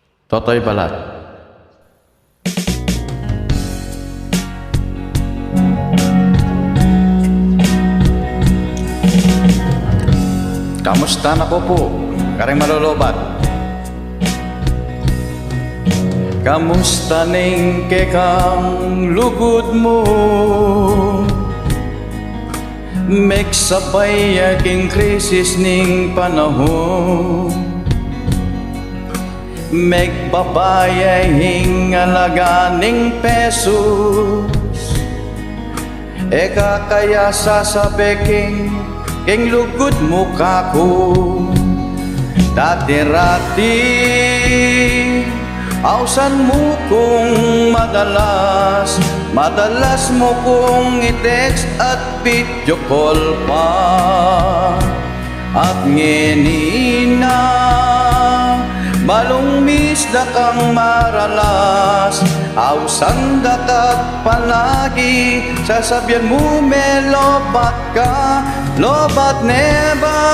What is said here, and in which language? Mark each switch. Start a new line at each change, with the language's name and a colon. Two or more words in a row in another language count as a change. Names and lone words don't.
Pampanga: Totoy Balat. Kamusta na po? Karing malulubat. Kamusta ning kekang lugod mo? Megsabay aking krisis ning panahon. Megbabayay hingalaga ning pesos. Eka kaya sasabi king lugod mo kako. Dati-rati ausan mo kung madalas mo kong i-text at
English: video call
Pampanga: pa. At ngenina balong misda kang maralas, ausan dakat palagi, sasabyan mo may lobat ka, lobat neba.